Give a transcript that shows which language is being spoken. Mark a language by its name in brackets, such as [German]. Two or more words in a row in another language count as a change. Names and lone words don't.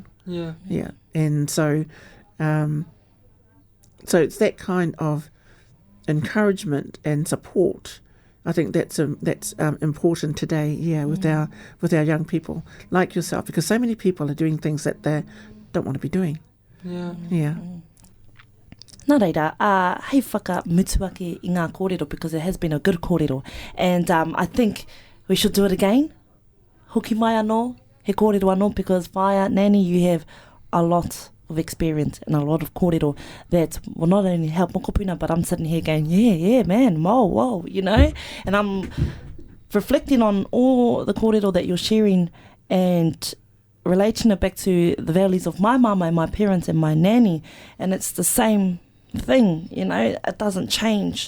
[English] And so it's that kind of encouragement and support. I think that's important today, with our young people like yourself, because so many people are doing things that they don't want to be doing. [Māori] Nā reira, hei whakamutu ake i ngā kōrero, [English] because it has been a good kōrero, and I think we should do it again. [Māori] Hoki mai anō, he kōrero anō, [English] because whaia, Nanny, you have a lot of experience and a lot of kōrero that will not only help mokopuna, but I'm sitting here going, man, whoa, you know, and I'm reflecting on all the kōrero that you're sharing and relating it back to the values of my mama and my parents and my nanny, and it's the same thing, you know, it doesn't change.